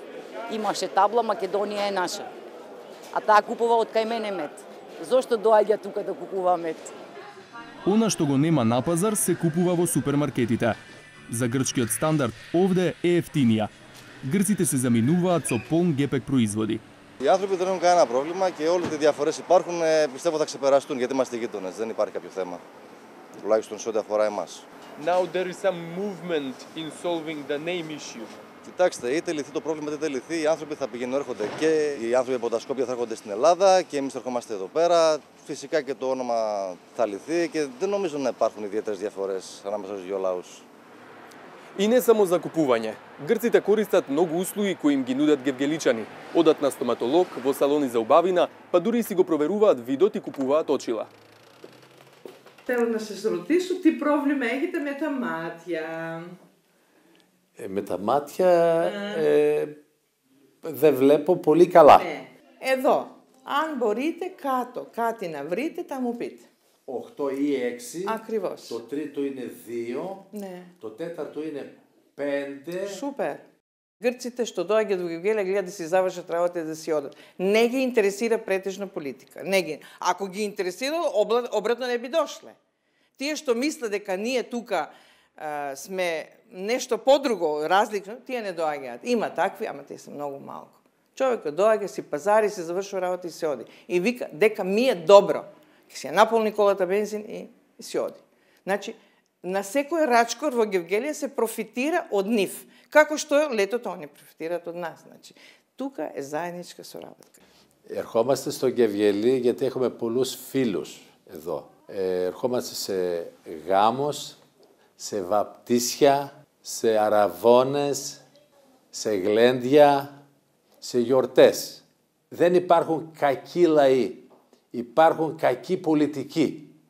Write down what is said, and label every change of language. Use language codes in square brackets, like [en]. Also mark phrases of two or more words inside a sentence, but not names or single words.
[mk] Имаше табла Македонија е наша. А таа купува од кај мене мед. Зошто доаѓа тука да купува мед? Она што го нема на пазар се купува во супермаркетите. За грчкиот стандард овде е ефтинија. Грците се заминуваат со полн гепек производи. [el] Οι άνθρωποι δεν έχουν κανένα πρόβλημα και όλες οι διαφορές υπάρχουν, πιστεύω θα ξεπεραστούν γιατί είμαστε γείτονες. Δεν υπάρχει κάποιο θέμα. Τουλάχιστον σε ό,τι αφορά εμάς. [en] Now there is some movement in solving the name issue. [el] Κοιτάξτε, είτε λυθεί το πρόβλημα είτε δεν λυθεί, οι άνθρωποι θα πηγαίνουν έρχονται και οι άνθρωποι από τα Σκόπια θα έρχονται στην Ελλάδα και εμείς θα ερχόμαστε εδώ πέρα. Φυσικά και το όνομα θα λυθεί και δεν νομίζω να υπάρχουν ιδιαίτερες διαφορές ανάμεσα στους δύο λαούς. [mk] И не само за купување. Грците користат многу услуги кои им ги нудат гевгеличани. Одат на стоматолог, во салони за убавина, па дури си го проверуваат видот и купуваат очила. [el] Θέλω να σας ρωτήσω τι πρόβλημα έχετε με τα μάτια. Με τα μάτια δεν βλέπω πολύ καλά. Ναι. Εδώ, αν μπορείτε κάτω κάτι να βρείτε, θα μου πείτε. 8 ή 6. Ακριβώς. Το τρίτο είναι 2. Ναι. Το τέταρτο είναι 5. [mk] Супер. Грците што доаѓаат во Гевгелија гледат да си завршат работа и да си одат. Не ги интересира претежна политика. Не ги. Ако ги интересира, обратно не би дошле. Тие што мислат дека ние тука сме нешто подруго, различно, тие не доаѓаат. Има такви, ама те се многу малку. Човекот доаѓа, си пазари, си завршува работа и се оди. И вика дека ми е добро. Ке си ја наполни колата бензин и си оди. Значи, на секој рачкор во Гевгелија се профитира од нив. Како што летото они профитираат од нас. Значи, тука е заедничка соработка. [el] Ερχόμαστε στο Γευγελί γιατί έχουμε πολλούς φίλους εδώ. Ερχόμαστε σε γάμους, σε βαπτίσια, σε αραβώνες, σε γλέντια, σε γιορτές. Δεν υπάρχουν κακοί λαοί. Υπάρχουν κακοί πολιτικοί.